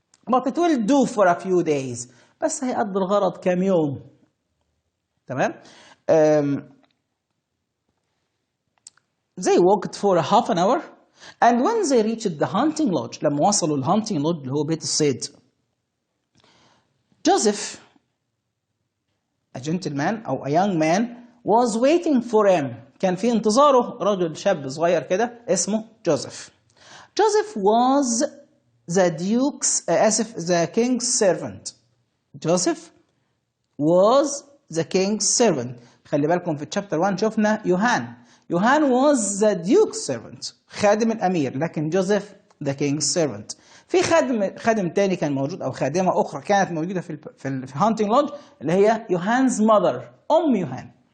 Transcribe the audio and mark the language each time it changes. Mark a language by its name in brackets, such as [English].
[English] But it will do for a few days. [Arabic] بس هيقضي الغرض كام يوم. [English] تمام؟ They walked for a half an hour, and when they reached the hunting lodge, [Arabic] لما وصلوا ال [English] hunting lodge [Arabic] اللي هو بيت الصيد, [English] Joseph, a gentleman أو a young man, was waiting for him. [Arabic] كان في انتظاره رجل شاب صغير كده اسمه جوزيف. [English] Joseph was the king's servant. Joseph was the king's servant. [Arabic] خلي بالكم في chapter 1 شفنا يوهان [English] was the duke's servant، [Arabic] خادم الأمير، لكن جوزيف [English] the king's servant. [Arabic] في خادم تاني كان موجود، أو خادمة أخرى كانت موجودة في hunting lodge اللي هي يوهان's mother، أم يوهان.